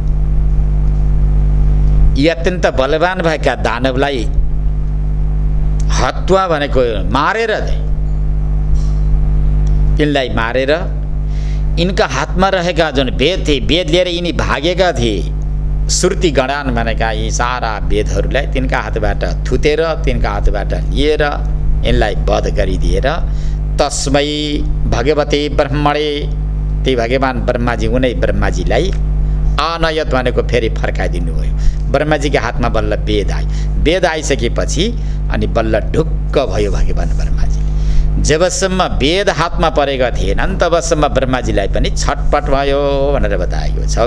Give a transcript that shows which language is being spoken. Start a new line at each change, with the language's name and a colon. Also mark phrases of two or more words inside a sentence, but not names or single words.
Nepali: यी अत्यन्त बलवान भएका दानवलाई हत्वा भनेको मारेर, यिनलाई मारेर यिनका हातमा रहेका जुन वेद थिए, वेद लिएर यिनी भागेका थिए।
Sanskrit: श्रुति गणान
Nepali: भनेका यी सारा वेदहरूलाई तिनका हातबाट थुतेर, तिनका हातबाट लिएर यिनलाई वध गरिदिएर
Sanskrit: तस्मै भगवते ब्रह्मणे,
Nepali: ती भगवान ब्रह्माजी उनै ब्रह्माजीलाई आनयत भनेको फेरि फर्काइदिनु भयो। ब्रह्माजीका हातमा बल्ल वेद आयो। वेद आइसकेपछि अनि बल्ल ढुक्क भयो भगवान ब्रह्माजी। जबसम्म वेद हातमा परेका थिएनन् तबसम्म ब्रह्माजीलाई पनि छटपट भयो भनेर बताएको छ।